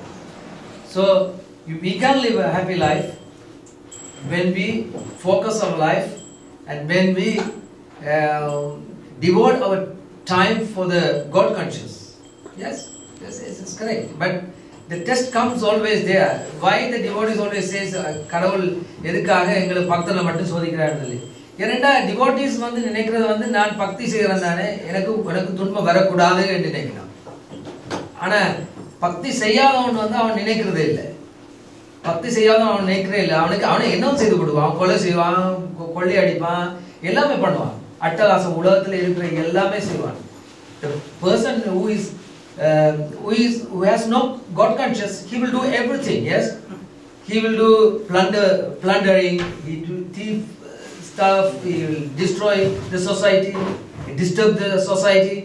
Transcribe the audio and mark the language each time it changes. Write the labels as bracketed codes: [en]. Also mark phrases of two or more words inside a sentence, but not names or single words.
[en] So we can live a happy life when we focus our life and when we devote our time for the God conscious. Yes, it's correct. But the test comes always there. Why the devotees always says, [ta] கடவுள் எதுக்காக எங்கள பக்தல மட்டும் சோதிக்கிறார்னு. ஏனெண்டா டிவோட்டீஸ் வந்து நினைக்கிறது வந்து நான் பக்தி செய்கிறேன் தானே, எனக்கு துன்பம் வரக்கூடாது என்று நினைக்கிறான். ஆனால் பக்தி செய்யாதவன் வந்து அவன் நினைக்கிறதே இல்லை. பக்தி செய்யாதவன் அவன் நினைக்கிறே இல்லை. அவனுக்கு என்னவும் செய்து கொடுப்பான். அவன் கொலை செய்வான், கொள்ளை அடிப்பான், எல்லாமே பண்ணுவான். அட்டகாசம் உலகத்தில் இருக்கிற எல்லாமே செய்வான். [en] The person who has no God conscious, he will do everything. Yes, he will do plundering, he will thief stuff, he will destroy the society, disturb the society.